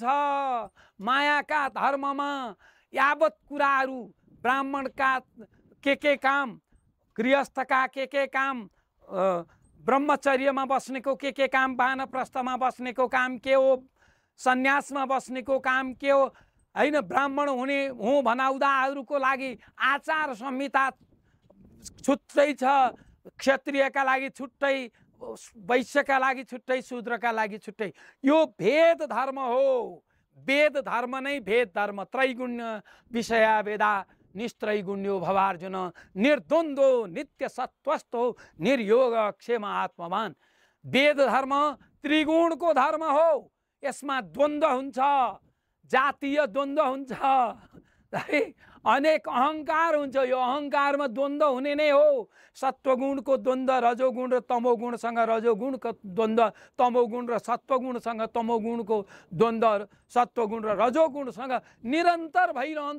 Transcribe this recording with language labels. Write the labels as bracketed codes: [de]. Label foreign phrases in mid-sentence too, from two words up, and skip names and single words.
[ne] मायाका धर्ममा यावत कुराहरू, ब्राह्मणका के काम, गृहस्थका के काम, ब्रह्मचर्यमा बस्नेको के काम, वानप्रस्थमा बस्नेको काम के हो, सन्यासमा बस्नेको काम के हो, हैन, ब्राह्मण हुने हुँ भनाउँदाहरूको लागि आचार संहिता छुट्टै छ। क्षत्रियका लागि छुट्टै, वैश्यका लागि छुट्टै, शूद्रका लागि छुट्टै। यो भेद धर्म हो। वेद धर्म नै भेद धर्म। [sa] त्रैगुण्य विषया वेदा निस्त्रैगुण्यो भवार्जुन निर्द्वन्द्वो नित्य सत्वस्थो निर्योग क्षेम आत्मवान। [ne] वेद धर्म त्रिगुणको धर्म हो। यसमा द्वन्द्व हुन्छ, जातीय द्वन्द्व हुन्छ, अनेक अहंकार हुन्छ। यो अहंकारमा द्वन्द्व हुने नै हो। सत्वगुणको द्वन्द्व रजोगुण र तमोगुणसँग, रजोगुणको द्वन्द्व तमोगुण र सत्वगुणसँग, तमोगुणको द्वन्द्व सत्वगुण र रजोगुणसँग निरन्तर भइरहन्छ।